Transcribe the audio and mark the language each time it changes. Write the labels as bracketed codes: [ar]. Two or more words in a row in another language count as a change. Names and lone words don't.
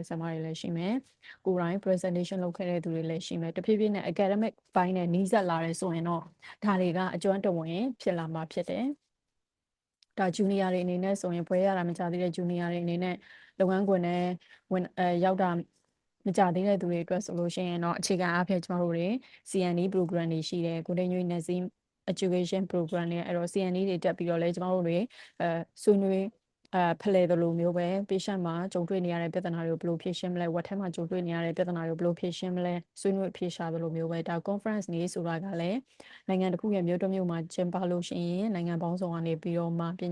[my] ဆံမတွေလည်းရှိမယ်ကိုယ်တိုင် presentation လုပ်ခဲ့တဲ့သူတွေလည်းရှိမယ်တဖြည်းဖြည်းနဲ့ academic ဘိုင်းနဲ့နီးစပ်လာတယ်ဆိုရင်တော့ဒါတွေကအကျွမ်းတဝင်ဖြစ်လာမှာဖြစ်တယ်ဒါ junior တွေအနေနဲ့ဆိုရင်ဘွဲရတာမကြသေးတဲ့ junior တွေအနေနဲ့လုပ်ငန်းခွင်နဲ့ရောက်တာမကြသေးတဲ့သူတွေအတွက်ဆိုလို့ရှိရင်တော့အခြေခံအားဖြင့်ကျမတို့တွေ [en] CNE program [my] တွေရှိတယ် [en] continuing nursing education program [my] တွေအဲ့တော့ CNE တွေတက် ပြီးတော့လဲကျမတို့တွေဆွေးနွေးဖလှယ်သလိုမျိုးပဲ patient မှာကြုံတွေ့နေရတဲ့ပြဿနာတွေကိုဘယ်လိုဖြေရှင်းမလဲဝက်ထဲမှာကြုံတွေ့နေရတဲ့ပြဿနာတွေကိုဘယ်လိုဖြေရှင်းမလဲဆွေးနွေးဖြေရှာသလိုမျိုးပဲဒါ conference နေဆိုတာကလည်းနိုင်ငံတစ်ခုရဲ့မြို့တစ်မြို့မှာကျင်းပလို့ရှိရင်နိုင်ငံပေါင်းစုံကနေပြီးတော့မှပ